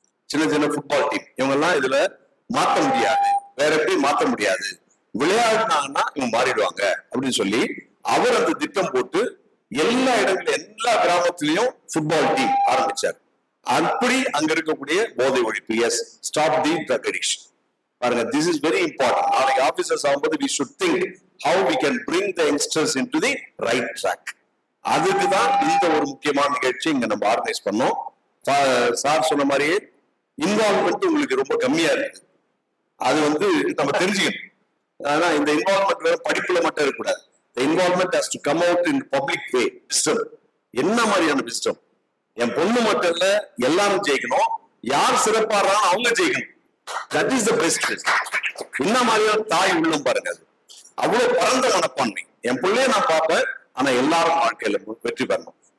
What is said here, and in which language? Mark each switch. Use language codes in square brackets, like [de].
[ta] சின்ன சின்ன football team இவங்க எல்லாம் இதுல மாத்த முடியாது, வேற எப்படி மாத்த முடியாது, விளையாடினாங்கன்னா இவங்க மாறிடுவாங்க அப்படின்னு சொல்லி அவர் அந்த திட்டம் போட்டு எல்லா இடங்களும் எல்லா கிராமத்திலையும் ஃபுட்பால் டீம் ஆரம்பிச்சார். அப்படி அங்க இருக்கக்கூடிய போதை ஒழிப்பு, [en] Yes, stop the drug addiction. பாருங்க, this is very important. [ta] நாளைக்கு ஆபீசர்ஸ் ஆகும்போது [en] we should think how we can bring the youngsters into the right track. [ta] அதுக்கு தான் இந்த ஒரு முக்கியமான நிகழ்ச்சி இங்க நம்ம ஆர்கனைஸ் பண்ணோம். சார் சொன்ன மாதிரியே இன்வால்வ்மெண்ட் உங்களுக்கு ரொம்ப கம்மியா இருக்கு. அது வந்து நம்ம தெரிஞ்சுக்கணும். ஆனா இந்த இன்வால்வ்மெண்ட் வேற படிப்புல மட்டும் இருக்கக்கூடாது. [en] The involvement has to come out in public way. [ta] Wisdom. என்ன மாதிரியான விஸ்டம்? என் பொண்ணு மட்டும் இல்ல, எல்லாரும் ஜெயிக்கணும். யார் சிறப்பாடுறாங்க அவங்க ஜெயிக்கணும். [en] That is the best wisdom. [ta] என்ன மாதிரியான தாய் உள்ளம் பாருங்க, அது அவ்வளவு பரந்த மனப்பான்மை. என் பிள்ளைய நான் பார்ப்பேன், ஆனா எல்லாரும் வாழ்க்கையில வெற்றி பெறணும்.